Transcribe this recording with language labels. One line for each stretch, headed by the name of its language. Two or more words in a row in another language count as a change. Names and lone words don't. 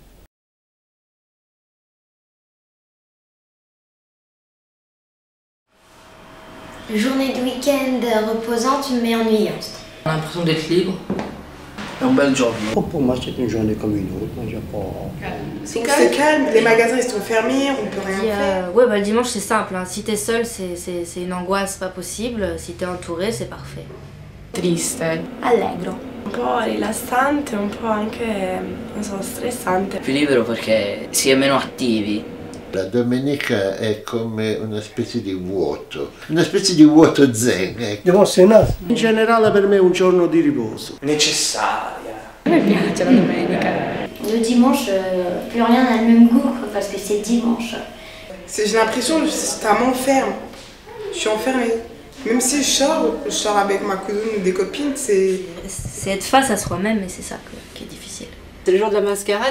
French: Journée de week-end reposante mais ennuyante. On a l'impression d'être libre.
Italian: Un bel giorno.
French: Pour moi, c'est une journée comme une autre. C'est calme, les magasins ils sont fermés, on peut rien faire. Ouais, bah, le dimanche c'est simple, hein. Si t'es seul, c'est une angoisse pas possible. Si t'es entouré, c'est parfait. Triste.
Italian: Allegro. Un po' rilassante, un po' anche, non so, stressante. Più libero perché si è meno attivi. La domenica è come una specie di vuoto zen. Dimanche, in generale per me è un giorno di riposo. Necessaria. A me piace la domenica.
French: Le dimanche, plus rien n'a le même goût parce que c'est dimanche. J'ai l'impression que ça m'enferme. Je suis enfermée. Même si je sors avec ma cousine ou des copines, c'est être face à soi-même et c'est ça qui est difficile. C'est le jour de la mascarade.